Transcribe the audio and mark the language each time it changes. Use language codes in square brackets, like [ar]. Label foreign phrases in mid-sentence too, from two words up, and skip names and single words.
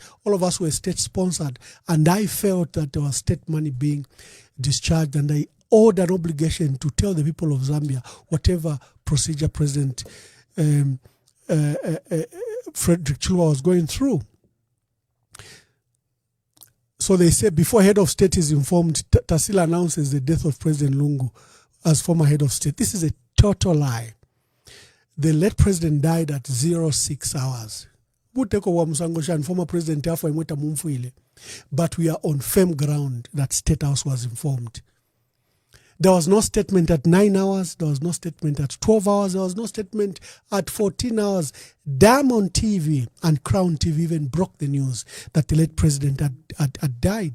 [en] All of us were state-sponsored, and I felt that there was state money being discharged, and I owed an obligation to tell the people of Zambia whatever procedure President Frederick Chiluba was going through. So they say before head of state is informed, Tasila announces the death of President Lungu as former head of state. This is a total lie. The late president died at 06 hours. Buteko wa Musangosha and former president Afo Imweta Mumfuile. But we are on firm ground that State House was informed. There was no statement at 9 hours. There was no statement at 12 hours. There was no statement at 14 hours. Diamond TV and Crown TV even broke the news that the late president had died.